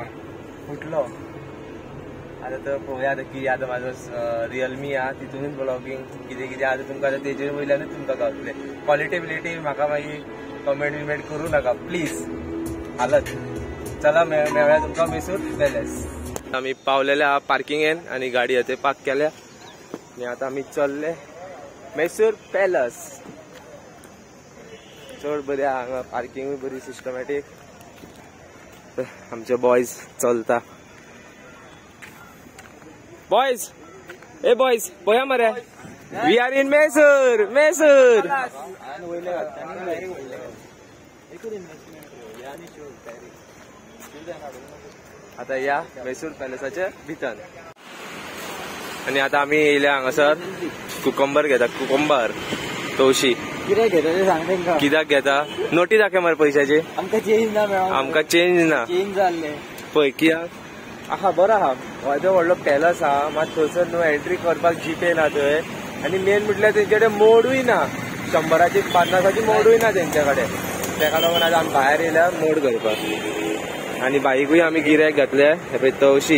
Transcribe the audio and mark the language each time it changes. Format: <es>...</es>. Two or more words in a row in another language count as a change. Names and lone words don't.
<kok>फुटलो आता तर पळोवया आता की आता माझं रिअलमी हा तितूनच ब्लॉगिंग कितें आता तुमकां आता तेजेर वयल्यानूच तुमकां गावतले</kok> <en>quality bility</en> <kok>म्हाका मागीर</kok> <en>comment vimment</en> <kok>करू नाका प्लीज हालत चला मेळ्या तुमकां मैसूर पॅलेस आमी पावलेले आहा पार्किंगेन आनी गाडी आता पार्क केल्या आनी आता आमी चल्ले मैसूर पॅलेस चड बरी हांगा पार्किंगूय बरी सिस्टमॅटीक आमचे बॉयज चलता बॉयज ए बॉयज पळया मरे</kok> <en>we are in Mysore</en> <kok>आता या मैसूर पॅलेसाच्या भितर आणि आता आम्ही येयले हांगासर कुकंबर घेता कुकंबर तवशी कित्याक घेता ते सांग तेंका कित्याक घेता नोटी दाखय मरे पयशाची आमकां चेंज ना जाल्ले पळय कित्याक आहा बरो आहा व्हडलो व्हडलो पॅलस आहा मात थंयसर न्हू एंट्री करपाक जीपे ना थंय आनी मेन म्हटल्यार तेंचे कडेन मोडूय ना 100ची 50ची मोडूय ना तेंचे कडेन तेका लागून आतां आमी भायर येयल्या मोड करपाक आनी बाईकूय आमी गिऱ्याक घातले हे पळय तवशी</kok>